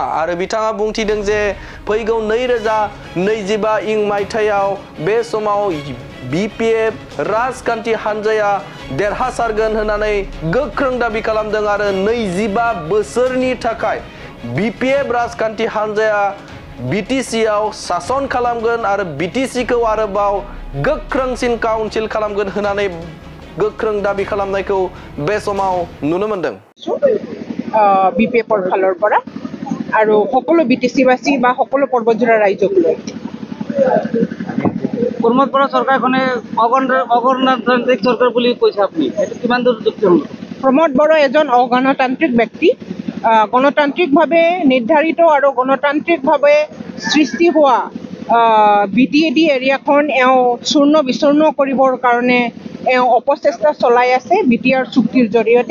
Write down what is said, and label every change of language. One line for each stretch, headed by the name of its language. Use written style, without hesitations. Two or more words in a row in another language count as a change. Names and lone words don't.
Bodo: आरो बिथाङा बुंथिदों जे फैगौ 2025 इं मायथाइयाव बे समाव बिपिएफ राजखान्थि हान्जाया देरहासारगोन होननानै गोख्रों दाबि खालामदों आरो 25 बोसोरनि थाखाय बिपिएफ राजखान्थि हान्जाया बिटिसिआव सासन खालामगोन आरो बिटिसिखौ आरोबाव गोख्रोंसिन काउन्सिल खालामगोन होननानै गोख्रों दाबि खालामनायखौ बे समाव नुनो मोन्दों
Assamese: बिपिएफৰ ফালৰ পৰা আৰু সকলো বিটিচিবাসী বা সকলো পৰ্বতজোৰা ৰাইজক লৈ কৰ্মত পৰা চৰকাৰখনে অগণতান্ত্ৰিক চৰকাৰ বুলি কৈছে আপুনি এইটো কিমান দূৰ যুক্তিসংগত? প্ৰমোদ বড়ো এজন অগণতান্ত্ৰিক ব্যক্তি গণতান্ত্ৰিকভাৱে নিৰ্ধাৰিত আৰু গণতান্ত্ৰিকভাৱে সৃষ্টি হোৱা বিটিএডি এৰিয়াখন চূৰ্ণ বিচূৰ্ণ কৰিবৰ কাৰণে অপচেষ্টা চলাই আছে বিটিআৰ চুক্তিৰ জৰিয়তে।